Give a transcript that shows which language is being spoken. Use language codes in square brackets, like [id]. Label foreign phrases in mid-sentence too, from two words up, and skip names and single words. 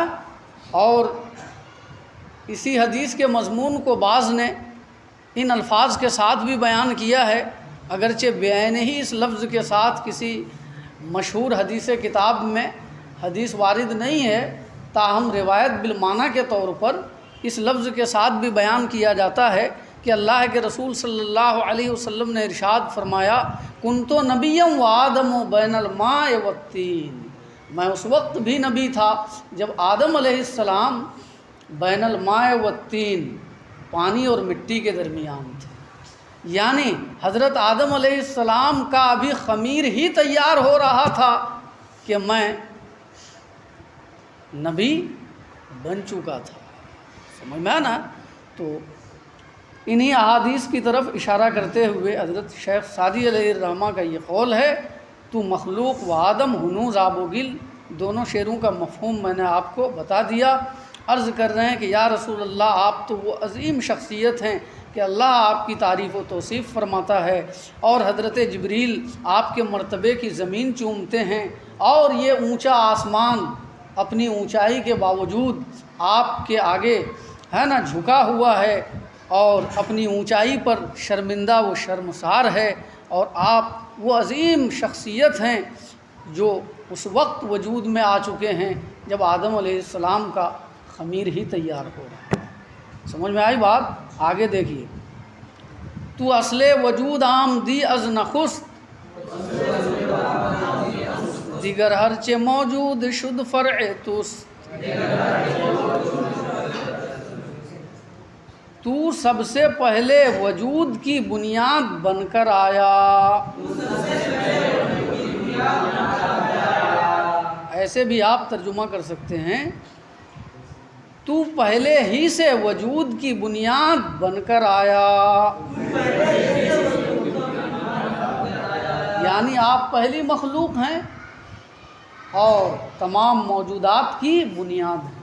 [ur] اور اسی حدیث کے مضمون کو بعض نے ان الفاظ کے ساتھ بھی بیان کیا ہے، اگرچہ بعین ہی اس لفظ کے ساتھ کسی مشہور حدیث کتاب میں حدیث وارد نہیں ہے، تاہم روایت بالمعنی کے طور پر اس لفظ کے ساتھ بھی بیان کیا جاتا ہے کہ اللہ کے رسول [ar] صلی اللہ علیہ وسلم [ur] نے ارشاد فرمایا [ar] کنتو نبی و آدم و بین الماء والطین، [ur] میں اس وقت بھی نبی تھا جب آدم [ar] علیہ السلام بین الماء والطین، [ur] پانی اور مٹی کے درمیان تھے، یعنی حضرت آدم [ar] علیہ السلام [ur] کا ابھی خمیر ہی تیار ہو رہا تھا کہ میں نبی بن چکا تھا۔ سمجھ میں آیا نا؟ تو انہی احادیث کی طرف اشارہ کرتے ہوئے حضرت شیخ سعدی [ar] علیہ الرحمہ [ur] کا یہ قول ہے [fa] تو مخلوق و آدم ہنوز آب و گل، [ur] دونوں شعروں کا مفہوم میں نے آپ کو بتا دیا۔ عرض کر رہے ہیں کہ [ar] یا رسول اللہ [ur] آپ تو وہ عظیم شخصیت ہیں کہ اللہ آپ کی تعریف و توصیف فرماتا ہے، اور حضرت جبریل آپ کے مرتبے کی زمین چومتے ہیں، اور یہ اونچا آسمان اپنی اونچائی کے باوجود آپ کے آگے ہے نا جھکا ہوا ہے، اور اپنی اونچائی پر شرمندہ و شرمسار ہے، اور آپ وہ عظیم شخصیت ہیں جو اس وقت وجود میں آ چکے ہیں جب آدم [ar] علیہ السلام [ur] کا خمیر ہی تیار ہو رہا ہے۔ سمجھ میں آئی بات؟ آگے دیکھیے، [fa] تو اصل وجود آمدی از نخست، دیگر ہرچے موجود شد فرع توست، [ur] تو سب سے پہلے وجود کی بنیاد بن کر آیا۔ ایسے بھی آپ ترجمہ کر سکتے ہیں، تو پہلے ہی سے وجود کی بنیاد بن کر آیا، یعنی آپ پہلی مخلوق ہیں اور تمام موجودات کی بنیاد ہیں۔